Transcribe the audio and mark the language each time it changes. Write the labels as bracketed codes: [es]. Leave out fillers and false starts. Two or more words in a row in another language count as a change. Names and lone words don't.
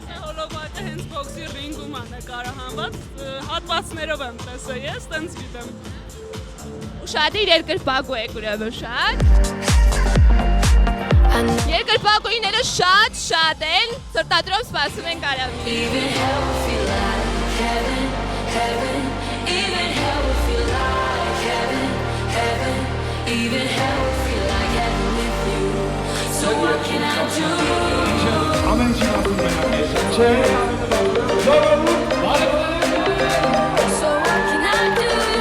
[hy] Հոլովակը հենց բոքսի ռինգում է նկարահանված, հատվածներով եմ տեսել ես, տենց գիտեմ։ Ու շատ երկրպագու եք ուրեմն, շատ։ Երկրպագուները շատ են, սրտադրով սպասում ենք Արամին։ [en] Even hell would feel like heaven, heaven. Even hell would feel like heaven with you. So what can I do? So what can I do?